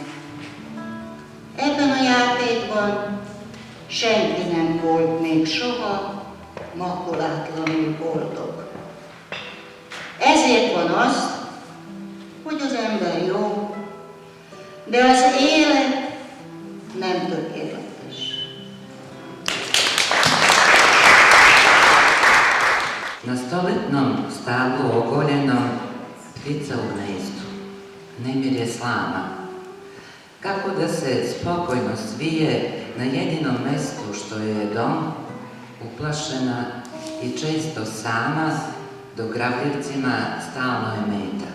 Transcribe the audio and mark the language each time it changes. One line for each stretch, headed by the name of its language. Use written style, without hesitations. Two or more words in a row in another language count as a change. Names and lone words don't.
Hungarian: Ebben a játékban senki nem volt még soha makulátlanul boldog. Ezért van az, hogy az ember jó, de az élet nem tökéletes.
Serbian: Na stoletnom stablu ogoljenom ptica u gnezdu, nemir je slama. Kako da se spokojno svije na jedinom mestu što joj je dom, uplašena i često sama, dok gravljivcima stalno je meta.